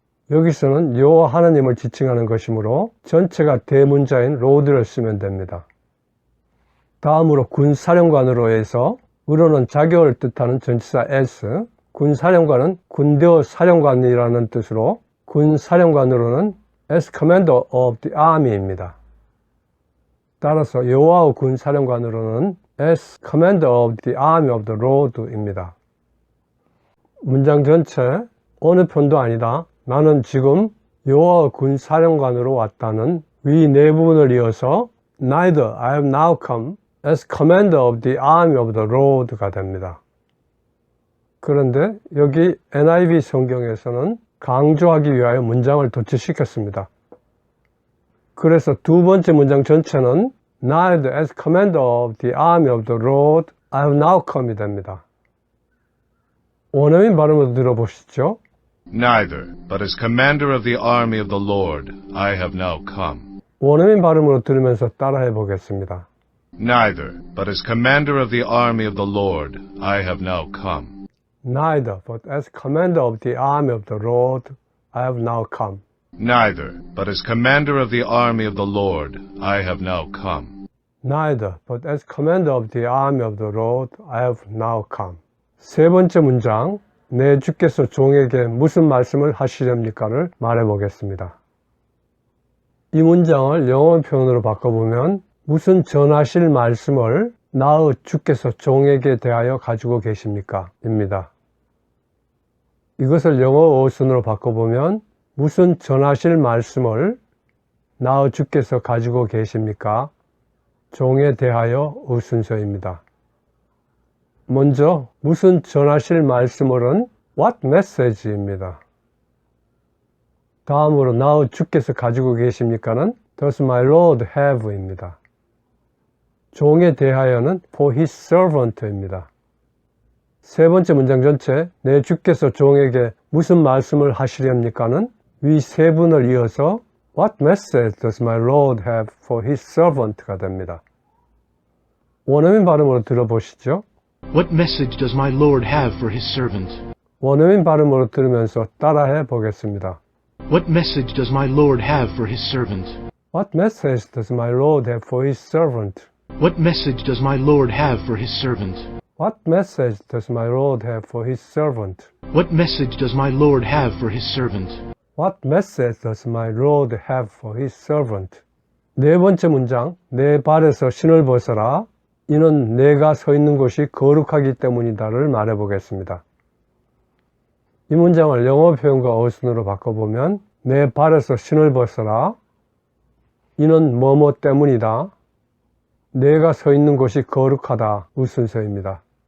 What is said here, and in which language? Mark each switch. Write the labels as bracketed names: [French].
[Korean] 여기서는 여호와 하나님을 지칭하는 것이므로 전체가 대문자인 Lord를 쓰면 됩니다. 다음으로 군사령관으로 해서 으로는 자격을 뜻하는 전치사 as, 군사령관은 군대의 사령관이라는 뜻으로 군사령관으로는 [English] as commander of the army [Korean] 입니다. 따라서 여호와의 군사령관으로는 [English] as commander of the army of the Lord [Korean] 입니다. 문장 전체 어느 편도 아니다. 나는 지금 여호와의 군사령관으로 왔다는 위 네 부분을 이어서 [English] neither I have now come as commander of the army of the Lord [Korean] 가 됩니다. 그런데 여기 NIV 성경에서는 강조하기 위하여 문장을 도치시켰습니다. 그래서 두 번째 문장 전체는 [English] neither as commander of the army of the Lord I have now come [Korean] 이 됩니다. 원어민 발음으로 들어보시죠. [English] Neither, but as commander of the army of the Lord, I have now come. [Korean] 원어민 발음으로 들으면서 따라해 보겠습니다. [English] Neither, but as commander of the army of the Lord, I have now come. Neither, but as commander of the army of the Lord, I have now come. Neither, but as commander of the army of the Lord, I have now come. Neither, but as commander of the army of the Lord, I have now come. [Korean] 세 번째 문장, 내 주께서 종에게 무슨 말씀을 하시렵니까를 말해보겠습니다. 이 문장을 영어 표현으로 바꿔보면 무슨 전하실 말씀을 나의 주께서 종에게 대하여 가지고 계십니까? 입니다. 이것을 영어 어순으로 바꿔보면 무슨 전하실 말씀을 나의 주께서 가지고 계십니까? 종에 대하여의 순서입니다. 먼저 무슨 전하실 말씀을은 [English] what message [Korean] 입니다. 다음으로 나의 주께서 가지고 계십니까는 [English] does my Lord have [Korean] 입니다. 종에 대하여는 [English] for his servant [Korean] 입니다. 세 번째 문장 전체 내 주께서 종에게 무슨 말씀을 하시렵니까는 위 세 분을 이어서 [English] what message does my Lord have for his servant [Korean] 가 됩니다. 원어민 발음으로 들어보시죠. [English] What message does my Lord have for his servant? [Korean] 원어민 발음으로 들으면서 따라해 보겠습니다. [English] What message does my Lord have for his servant? What message does my Lord have for his servant? What message does my Lord have for his servant? What message does my Lord have for his servant? What message does my Lord have for his servant? What message does my Lord have for his servant? [Korean] 네 번째 문장, 내 발에서 신을 벗어라. 이는 내가 서 있는 곳이 거룩하기 때문이다를 말해보겠습니다. 이 문장을 영어 표현과 어순으로 바꿔보면 내 발에서 신을 벗어라. 이는 뭐뭐 때문이다. 내가 서 있는 곳이 거룩하다. 의 순서입니다.